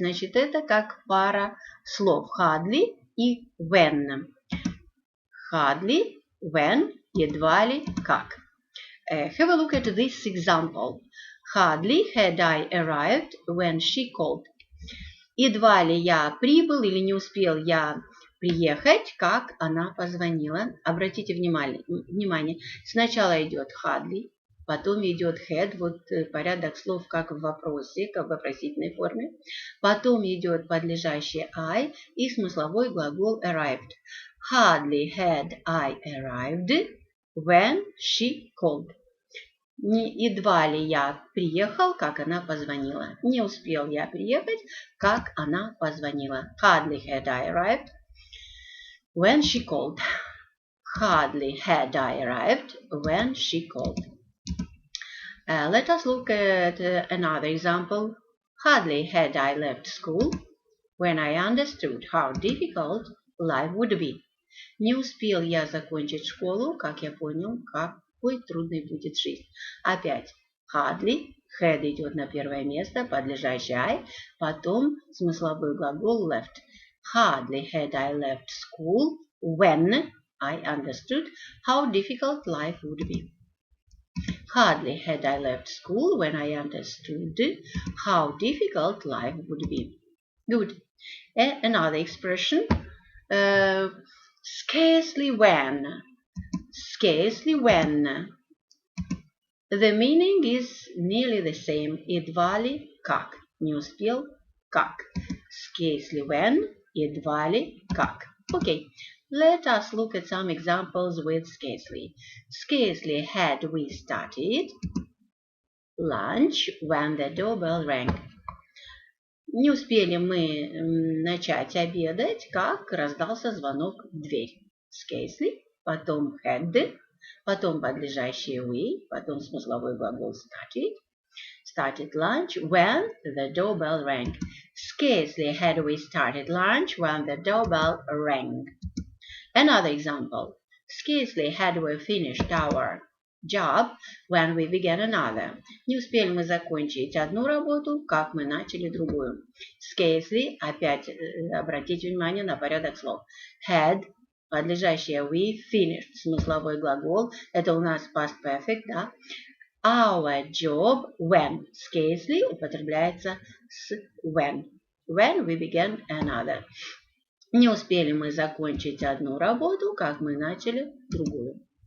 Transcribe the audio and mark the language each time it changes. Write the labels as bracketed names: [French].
[Russian] Значит, это как пара слов. Hardly и when. Hardly, when, едва ли, как. [English] Have a look at this example. Hardly had I arrived when she called. [Russian] Едва ли я прибыл или не успел я приехать, как она позвонила. Обратите внимание, сначала идет hardly, потом идет had, вот порядок слов как в вопросе, как в вопросительной форме. Потом идет подлежащее I и смысловой глагол arrived. [English] Hardly had I arrived when she called. [Russian] Едва ли я приехал, как она позвонила. Не успел я приехать, как она позвонила. [English] Hardly had I arrived when she called. Hardly had I arrived when she called. Let us look at another example. Hardly had I left school when I understood how difficult life would be. [Russian] Не успел я закончить школу, как я понял, какой трудной будет жизнь. Опять hardly, had идет на первое место, подлежащий I, потом смысловой глагол left. [English] Hardly had I left school when I understood how difficult life would be. Hardly had I left school when I understood how difficult life would be. Good. Another expression. Scarcely when. Scarcely when. The meaning is nearly the same. [Russian] Едва ли, как. Не успел, как. Scarcely when. Едва ли, как. Okay. [English] Let us look at some examples with scarcely. Scarcely had we started lunch when the doorbell rang. [Russian] Не успели мы начать обедать, как раздался звонок в дверь. Scarcely, потом had, потом подлежащее we, потом смысловой глагол started. [English] Started lunch when the doorbell rang. Scarcely had we started lunch when the doorbell rang. Another example. Scarcely had we finished our job when we began another. [Russian] Не успели мы закончить одну работу, как мы начали другую. Scarcely, опять обратите внимание на порядок слов. Had, подлежащее we, finished, смысловой глагол, это у нас past perfect, да? [English] Our job when. [Russian] Scarcely употребляется с when. [English] When we began another. [Russian] Не успели мы закончить одну работу, как мы начали другую.